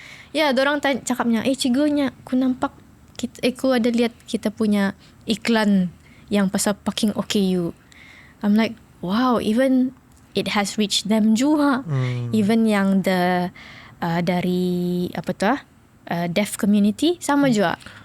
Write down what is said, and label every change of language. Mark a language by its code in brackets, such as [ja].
[ms] Yeah, dorang cakapnya, cikgunya, aku nampak, aku ada lihat kita punya iklan yang pasal parking OKU. [en] I'm like, wow, even it has reached them juga. [ms] Even yang dari [en] deaf community [ms] sama juga.